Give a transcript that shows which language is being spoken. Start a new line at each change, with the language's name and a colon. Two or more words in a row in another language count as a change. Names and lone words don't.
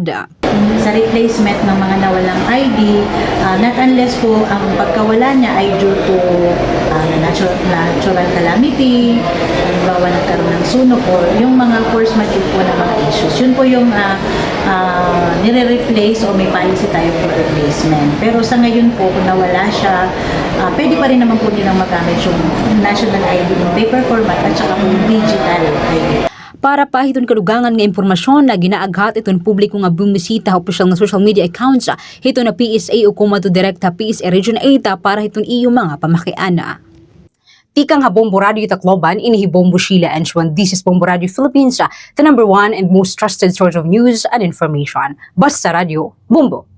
Filipino: Sa replacement ng mga nawalang ID,
English: not unless
Filipino: po ang pagkawala niya ay
English: due to natural calamity,
Filipino: halimbawa nagkaroon ng sunog or yung mga
English: force majeure
Filipino: po na mga issues. Yun po yung nire-replace o may policy tayo for replacement. Pero sa ngayon po, kung nawala siya, pwede pa rin naman po nilang magamit yung
English: national ID
Filipino: ng
English: paper format
Filipino: at saka yung
English: digital ID.
Waray: Para pahiton kadugangan nga impormasyon na ginaaghat itong publiko nga bumisita sa opisyal nga
English: social media accounts
Waray: hito na PSA o kumato direkta PSA Region 8 para hiton iyo mga pamakiana. Tikang ha Bombo Radio Tacloban, inihi Bombo Sheila Enchuan.
English: This is Bombo Radio Philippines, the #1 and most trusted source of news and information. Basta Radio, Bombo!